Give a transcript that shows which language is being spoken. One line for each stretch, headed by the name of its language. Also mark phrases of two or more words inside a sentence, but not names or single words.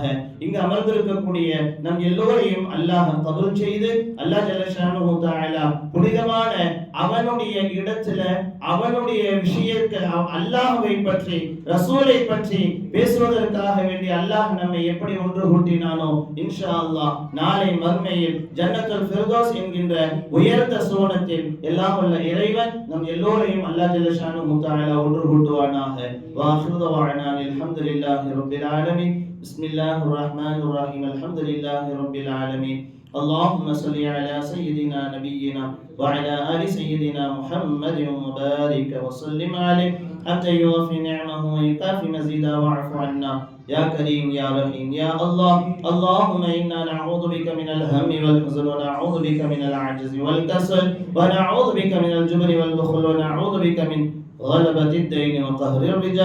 Tamil: இங்கு அமர்ந்திருக்கக்கூடிய நம் எல்லோரையும் அல்லாஹ் கபூல் செய்து
Arabic: الله جل شأنه تعالى
Tamil: புனிதமான அவனுடைய இடத்துல அவனுடைய விஷயத்தில் அல்லாஹ்வை பற்றி ரசூலை பற்றி பேசுவதற்காக வேண்டி அல்லாஹ் நம்மை எப்படி ஒன்று கூட்டினானோ
Arabic: إن شاء الله
Tamil: நாளை மறுமையில்
Arabic: جنة الفردوس
Tamil: என்கின்ற உயர்ந்த சுவனத்தில் எல்லாம் வல்ல இறைவன் நம் எல்லோரையும்
Arabic: الله جل شأنه تعالى
Tamil: ஒன்று கூட்டுவானாக.
Arabic: وآخر دعوانا الحمد لله رب العالمين. بسم الله الرحمن الرحيم. الحمد لله رب العالمين. اللهم صل على سيدنا نبينا وعلى آل سيدنا محمد وبارك وسلم عليه حتى يوفي نعمه ويكافي مزيدا واعف عنا يا كريم يا رحيم يا الله. اللهم إنا نعوذ بك من الهم والحزن ونعوذ بك من العجز والكسل ونعوذ بك من الجبن والبخل ونعوذ بك من غلبة الدين وقهر الرجال.